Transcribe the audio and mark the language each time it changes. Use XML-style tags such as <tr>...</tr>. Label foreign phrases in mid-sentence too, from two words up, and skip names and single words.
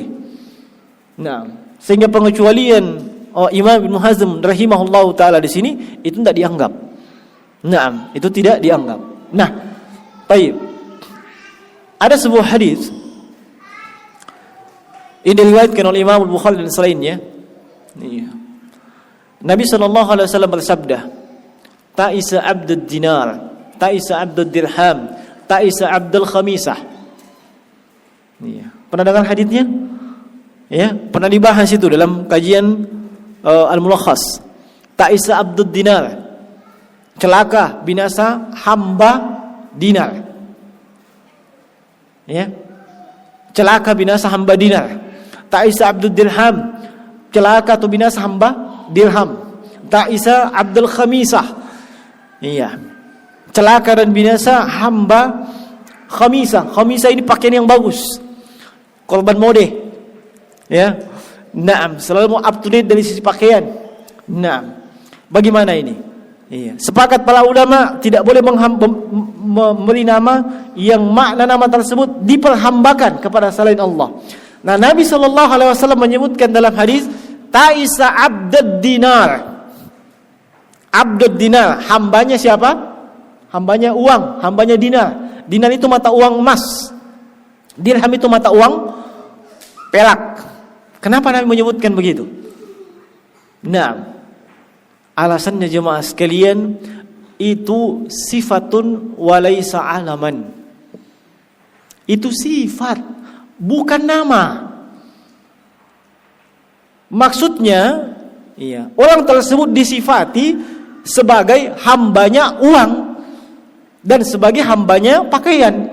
<id>Nah, sehingga pengecualian Imam Ibnu Hazm</id> <ar>رحمه الله تعالى</ar> <id>di sini itu tidak dianggap. Nah, itu tidak dianggap. Nah, baik. Ada sebuah hadis ini diriwayatkan oleh Imam Al-Bukhari dan selainnya. Nabi</id> <ar>صلى الله عليه وسلم</ar> <id>bersabda,</id> <ar>"تعس عبد الدينار، تعس عبد الدرهم، تعس عبد الخميصة."</ar> <id>Pernah dengar hadisnya? Ya, pernah dibahas itu dalam kajian Al-Mulakhas.</id> <ar>تعس عبد الدينار.</ar> <id>Celaka, binasa hamba dinar. Ya. Celaka binasa hamba dinar.</id> <ar>تعس عبد الدرهم.</ar> <id>Celaka atau binasa hamba dirham.</id> <ar>تعس عبد الخميصة. Iya.</ar> <id>Celaka dan binasa hamba khamisah. Khamisah ini pakaian yang bagus. Korban mode. Ya. Naam, selalu</id> <en>up to date</en> <id>dari sisi pakaian. Naam. Bagaimana ini? Iya. Sepakat para ulama tidak boleh memberi nama yang makna nama tersebut diperhambakan kepada selain Allah. Nah, Nabi</id> <ar>صلى الله عليه وسلم</ar> <id>menyebutkan dalam hadis,</id> <ar>تعس عبد الدينار. عبد الدينار,</ar> <id>hambanya siapa? Hambanya uang, hambanya dinar. Dinar itu mata uang emas. Dirham itu mata uang perak. Kenapa Nabi menyebutkan begitu? Nah, alasannya jemaah sekalian, itu</id> <ar>صفة وليس علما.</ar> <id>Itu sifat, bukan nama. Maksudnya, orang tersebut disifati sebagai hambanya uang dan sebagai hambanya pakaian.</id>